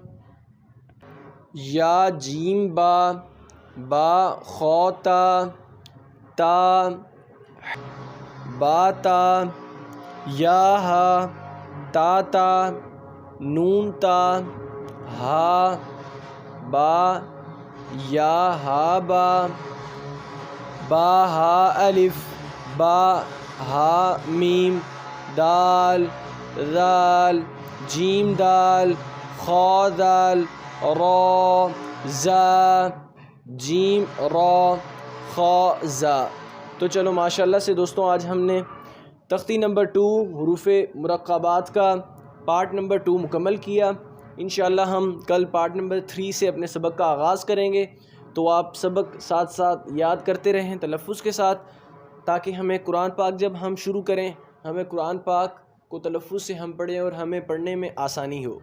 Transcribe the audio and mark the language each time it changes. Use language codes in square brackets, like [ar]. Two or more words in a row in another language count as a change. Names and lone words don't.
[ar] یا جیم با خوتا، تا باتا، یا ہا تاتا، نون تا ہا با یا ہا با ہا الف با ہا میم، دال ذال، جیم دال خا ذال، را زا، جیم را خا زا۔ [ur] تو چلو ماشاءاللہ سے دوستوں، آج ہم نے تختی نمبر 2 حروف مرکبات کا پارٹ نمبر 2 مکمل کیا۔ انشاءاللہ ہم کل پارٹ نمبر 3 سے اپنے سبق کا آغاز کریں گے، تو آپ سبق ساتھ ساتھ یاد کرتے رہیں تلفظ کے ساتھ، تاکہ ہمیں قرآن پاک جب ہم شروع کریں، ہمیں قرآن پاک کو تلفظ سے ہم پڑھیں اور ہمیں پڑھنے میں آسانی ہو۔